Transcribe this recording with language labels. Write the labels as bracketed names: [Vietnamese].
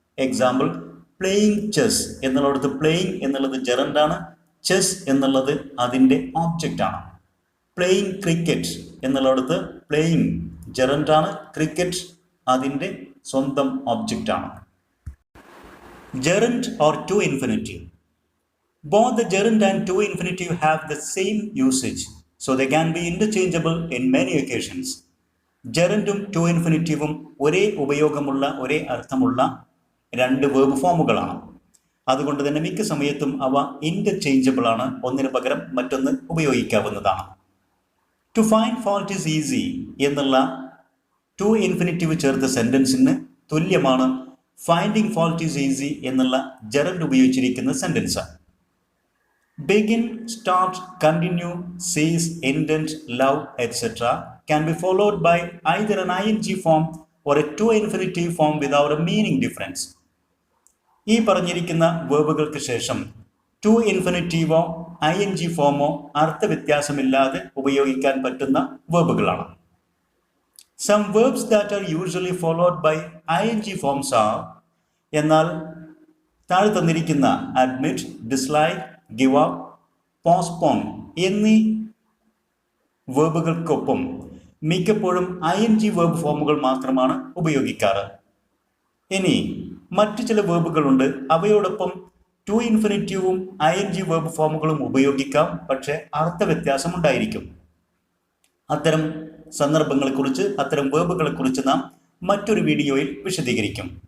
[Malayalam] Example, playing chess എന്നുള്ളിടത്ത് playing എന്നുള്ളത് ജെറൻഡാണ്, chess എന്നുള്ളത് അതിൻ്റെ ഒബ്ജക്റ്റ് ആണ്. പ്ലേയിങ് ക്രിക്കറ്റ് എന്നുള്ളിടത്ത് പ്ലേയിങ് ജെറൻഡാണ്, ക്രിക്കറ്റ് അതിൻ്റെ സ്വന്തം ഒബ്ജക്റ്റ് ആണ്. [English] Gerund or to infinitive. Both the gerund and to infinitive have the same usage, so they can be interchangeable in many occasions. [Malayalam] ജെറൻഡും to ഇൻഫിനിറ്റീവും ഒരേ ഉപയോഗമുള്ള ഒരേ അർത്ഥമുള്ള രണ്ട് വേർബ് ഫോമുകളാണ്. അതുകൊണ്ട് തന്നെ മിക്ക സമയത്തും അവ ഇന്റർചേഞ്ചബിൾ ആണ്, ഒന്നിന് പകരം മറ്റൊന്ന് ഉപയോഗിക്കാവുന്നതാണ്. [English] to find fault is easy [Malayalam] എന്നുള്ള ടു ഇൻഫിനിറ്റീവ് ചേർത്ത സെന്റൻസിന് തുല്യമാണ് [English] finding fault is easy [Malayalam] എന്നുള്ള ജെറൻഡ് ഉപയോഗിച്ചിരിക്കുന്ന sentence. [English] Begin, start, continue, cease, indent, love, etc. can be followed by either an ING form or a to infinitive form without a meaning difference. [Malayalam] ഈ പറഞ്ഞിരിക്കുന്ന വേർബുകൾക്ക് ശേഷം to ഇൻഫിനിറ്റീവോ ING ഫോമോ അർത്ഥവ്യത്യാസമില്ലാതെ ഉപയോഗിക്കാൻ പറ്റുന്ന വേർബുകളാണ്. [English] Some verbs that are usually followed by ING forms are, [Malayalam] എന്നാൽ താഴെ തന്നിരിക്കുന്ന admit, dislike, give up, postpone എന്നീ വേർബുകൾക്കൊപ്പം മിക്കപ്പോഴും ING വേർബ് ഫോമുകൾ മാത്രമാണ് ഉപയോഗിക്കാറ്. ഇനി മറ്റു ചില വേർബുകളുണ്ട്, അവയോടൊപ്പം ടു ഇൻഫിനിറ്റീവും ING വേർബ് ഫോമുകളും ഉപയോഗിക്കാം, പക്ഷെ അർത്ഥവ്യത്യാസം ഉണ്ടായിരിക്കും. അത്തരം സന്ദർഭങ്ങളെക്കുറിച്ച്, അത്തരം വേർബുകളെക്കുറിച്ച് നാം മറ്റൊരു വീഡിയോയിൽ വിശദീകരിക്കും.